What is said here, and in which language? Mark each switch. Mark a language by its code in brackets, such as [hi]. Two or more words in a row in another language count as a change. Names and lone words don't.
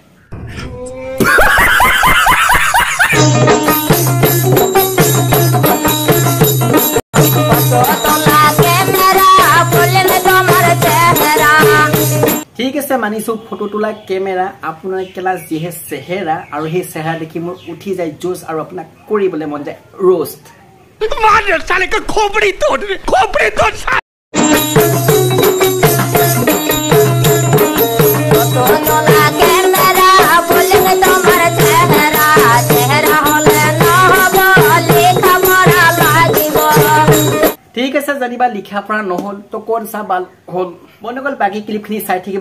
[as] ঠিক আছে মানিছো ফটো তোলা কেমেৰা আপোনাৰ ক্লাস যিহে চেহেৰা আৰু সেই চেহেৰা দেখি মোৰ উঠি যায় জোছ আৰু আপোনাক কৰিবলৈ মন যায় roast [hi] मार साले का खोपड़ी तोड़ [as] ঠিক আছে জানিবা লিখা পঢ়া নহল তো [hi] कौन सा बाल [as] হল বন্ধুসকল বাকি ক্লিপখিনি চাই থাকিব